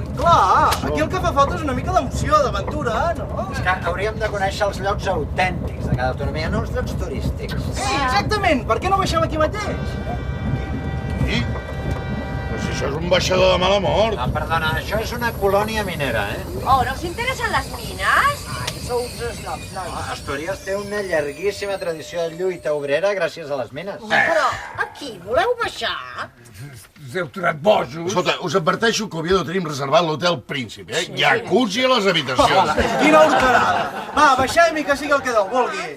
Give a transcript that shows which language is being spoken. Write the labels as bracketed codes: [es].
[ca] Clar, aquí el que fa falta és una mica d'emoció, d'aventura, no? És que hauríem de conèixer els llocs autèntics de cada autonomia, no els llocs turístics. Sí, exactament. Per què no baixem aquí mateix? I? Però si això és un baixador de mala mort. No, perdona, això és una colònia minera, [es] Oh, ¿no os interesan las minas? [ca] Sou uns esnoms, nois. Astúries té una llarguíssima tradició de lluita obrera gràcies a les mines. Però aquí voleu baixar? Us heu tornat bojos. Escolta, us adverteixo que a Oviedo tenim reservat l'Hotel Príncipe, Jacuzzi a les habitacions. Quina horterada! Va, baixem i que sigui el que Déu vulgui.